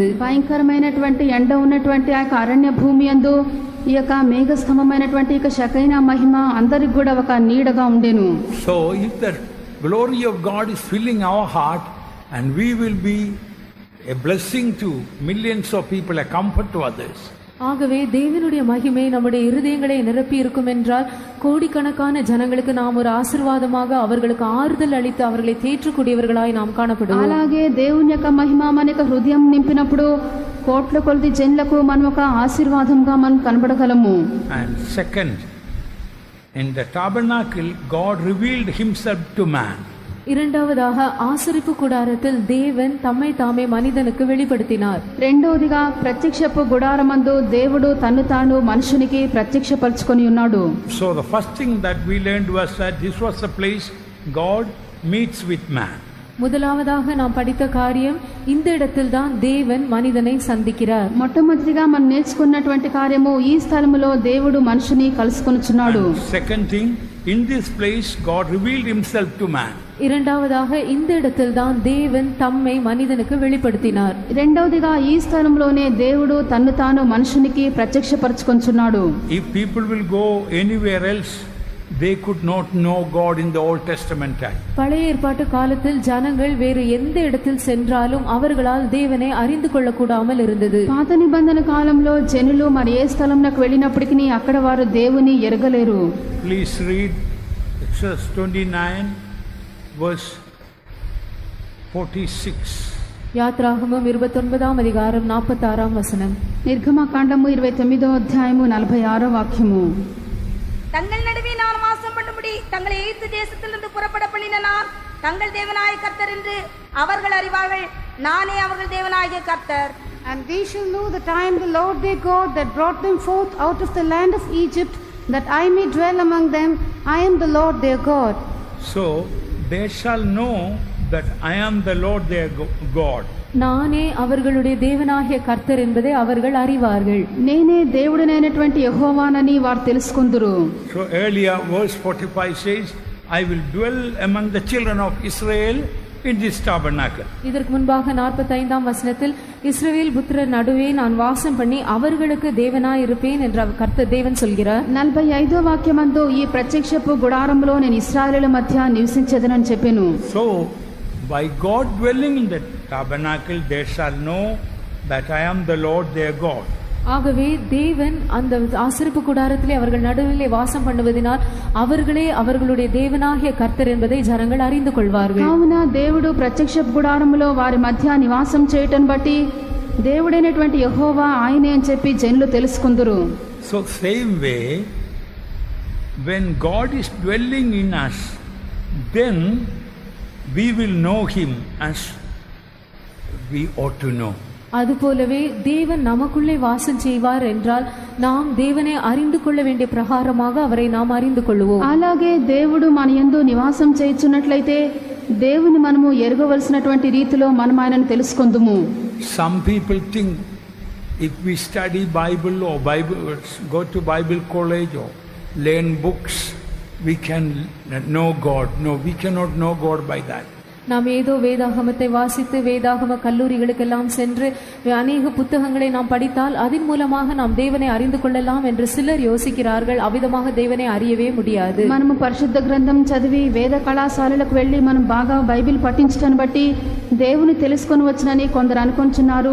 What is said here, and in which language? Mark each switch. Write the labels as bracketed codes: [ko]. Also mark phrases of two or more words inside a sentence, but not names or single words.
[te] భయంకరమైనటువంటి ఎండ ఉన్నటువంటి ఆ అరణ్య భూమి యందు ఈ యొక్క మేఘ స్తంభమైనటువంటి ఈ షెకైనా మహిమ అందరికి కూడా ఒక నీడగా ఉండెను. [en] So if the glory of God is filling our heart and we will be a blessing to millions of people, a comfort to others. [ta] ஆகவே தேவனுடைய மகிமை நம்முடைய இருதயங்களை நிரப்பி இருக்கும் என்றால் கோடிக்கணக்கான ஜனங்களுக்கு நாம் ஒரு ஆசீர்வாதமாக அவர்களுக்கு ஆறுதல் அளித்து அவர்களை தேற்றக்கூடியவர்களாய் நாம் காணப்படுவோம். [te] అలాగే దేవుని యొక్క మహిమ మన యొక్క హృదయం నింపినప్పుడు కోట్ల కొలది జనులకు మనం ఒక ఆశీర్వాదంగా మనం కనబడగలము. [en] And second, in the tabernacle God revealed himself to man. [ta] இரண்டாவதாக ஆசரிப்பு கூடாரத்தில் தேவன் தம்மை தாமே மனிதனுக்கு வெளிப்படுத்தினார். [te] రెండోదిగా ప్రత్యక్షపు గుడారమందు దేవుడు తన్ను తాను మనుషునికి ప్రత్యక్షపరచుకొని ఉన్నాడు. [en] So the first thing that we learned was that this was the place God meets with man. [ta] முதலாவதாக நாம் படித்த காரியம் இந்த இடத்தில் தான் தேவன் மனிதனை சந்திக்கிறார். [te] మొట్టమొదటిగా మనం నేర్చుకున్నటువంటి కార్యము ఈ స్థలములో దేవుడు మనుషుని కలుసుకొనుచున్నాడు. [en] Second thing, in this place God revealed himself to man. [ta] இரண்டாவதாக இந்த இடத்தில் தான் தேவன் தம்மை மனிதனுக்கு வெளிப்படுத்தினார். [te] రెండవదిగా ఈ స్థలంలోనే దేవుడు తన్ను తాను మనుషునికి ప్రత్యక్షపరచుకొనుచున్నాడు. [en] If people will go anywhere else, they could not know God in the Old Testament time. [ta] பழைய ஏற்பாட்டு காலத்தில் ஜனங்கள் வேறு எந்த இடத்தில் சென்றாலும் அவர்களால் தேவனை அறிந்து கொள்ள கூடாமல் இருந்தது. [te] పాత నిబంధన కాలంలో జనులు మరి ఏ స్థలంలోకి వెళ్ళినప్పటికీ అక్కడ వారు దేవుని ఎరగలేరు. [en] Please read Exodus 29 verse 46. [ta] யாத்ராகமம் 29ஆம் அதிகாரம் 46ஆம் வசனம். [te] నిర్గమకాండము 29వ అధ్యాయము 46వ వాక్యము. [ta] தங்கள் நடுவே நான் வாசம் பண்ணும்படி தங்களை எகிப்து தேசத்திலிருந்து புறப்பட பண்ணின நான் தங்கள் தேவனாய கர்த்தர் என்று அவர்கள் அறிவார்கள். நானே அவர்கள் தேவனாகிய கர்த்தர். [en] And they shall know that I am the Lord their God that brought them forth out of the land of Egypt, that I may dwell among them. I am the Lord their God. So they shall know that I am the Lord their God. [ta] நானே அவர்களுடைய தேவனாகிய கர்த்தர் என்பதை அவர்கள் அறிவார்கள். [te] నేనే దేవుడినైనటువంటి యెహోవానని వారు తెలుసుకుందురు. [en] So earlier verse 45 says, I will dwell among the children of Israel in this tabernacle. [ta] இதற்கு முன்பாக 45ஆம் வசனத்தில் இஸ்ரவேல் புத்திரர் நடுவே நான் வாசம் பண்ணி அவர்களுக்கு தேவனாய் இருப்பேன் என்று கர்த்தர் தேவன் சொல்கிறார். [te] 45వ వాక్యమందు ఈ ప్రత్యక్షపు గుడారములో నేను ఇశ్రాయేలుల మధ్య నివసించెదనని చెప్పెను. [en] So by God dwelling in the tabernacle, they shall know that I am the Lord their God. [ta] ஆகவே தேவன் அந்த ஆசரிப்பு கூடாரத்திலே அவர்கள் நடுவிலே வாசம் பண்ணுவதனால் அவர்களே அவர்களுடைய தேவனாகிய கர்த்தர் என்பதை ஜனங்கள் அறிந்து கொள்வார்கள். [te] కావున దేవుడు ప్రత్యక్షపు గుడారములో వారి మధ్య నివాసం చేయటం బట్టి దేవుడైనటువంటి యెహోవా ఆయనే అని చెప్పి జనులు తెలుసుకుందురు. [en] So same way, when God is dwelling in us, then we will know him as we ought to know. [ta] அதுபோலவே தேவன் நமக்குள்ளே வாசம் செய்வார் என்றால் நாம் தேவனை அறிந்து கொள்ள வேண்டிய பிரகாரமாக அவரை நாம் அறிந்து கொள்வோம். [te] అలాగే దేవుడు మన యందు నివాసం చేయుచున్నట్లయితే దేవుని మనము ఎరగవలసినటువంటి రీతిలో మనం ఆయనను తెలుసుకొందుము. [en] Some people think if we study Bible or go to Bible college or learn books, we can know God. No, we cannot know God by that. [ta] நாம் ஏதோ வேதாகமத்தை வாசித்து வேதாகம கல்லூரிகளுக்கெல்லாம் சென்று அநேக புத்தகங்களை நாம் படித்தால் அதன் மூலமாக நாம் தேவனை அறிந்து கொள்ளலாம் என்று சிலர் யோசிக்கிறார்கள். அவ்விதமாக தேவனை அறியவே முடியாது. [te] మనము పరిశుద్ధ గ్రంథం చదివి వేద కళాశాలలకు వెళ్ళి మనం బాగా బైబిల్ పఠించడాన్ని బట్టి దేవుని తెలుసుకొని వచ్చనని కొందరు అనుకుంటున్నారు.